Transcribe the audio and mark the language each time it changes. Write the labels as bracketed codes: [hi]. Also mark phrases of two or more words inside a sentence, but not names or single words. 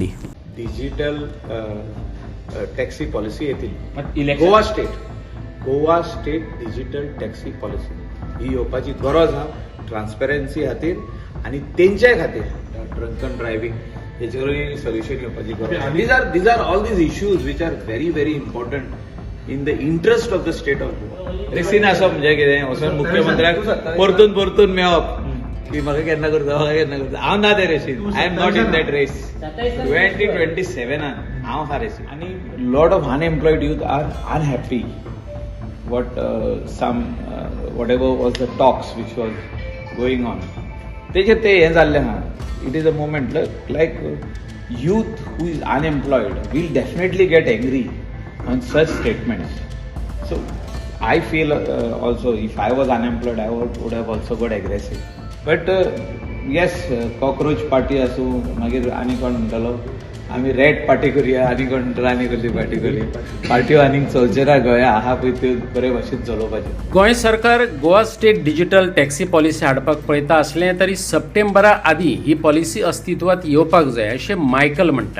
[en] digital taxi policy [kok] येतली. गोवा स्टेट डिजिटल टॅक्सी पॉलिसी ही येवपाची गरज आहा ट्रान्सपरन्सी खातीर आनी तेंच्या खातीर [en] drunken driving [kok] हेचेरूय सोल्युशन येवपाची गरज. [en] these are all these issues which are very very important in the interest of the state of Goa. [kok] रेसीन आसप म्हणजे कितें वचून मुख्यमंत्र्याक परतून मेळप की म्हाका केन्ना करता हांव ना ते रेसीन. [en] I am not in that race. 2027 [kok] हांव हा रेसीन. [en] आनी lot of unemployed youth are unhappy whatever was the talks which was going on. [kok] तेजेर ते हें जाल्लें आहा. [en] It is a moment like youth who is unemployed will definitely get angry on such statements. So I feel also if I was unemployed I would have also got aggressive. But yes, cockroach party [kok] आसूं मागीर आनी कोण म्हणटालो आमी रेड पार्टी करुया आनी कोण म्हणटालो आनी कसली पार्टी करुया. पार्ट्यो आनीक चलच्यो ना गोंया आहा पळय त्यो बरे भाशेन चलोवपाच्यो. गोंय सरकार गोवा स्टेट डिजिटल टॅक्सी पॉलिसी हाडपाक पळयता असलें तरी सप्टेंबरा आदीं ही पॉलिसी अस्तित्वात येवपाक जाय अशें मायकल म्हणटा.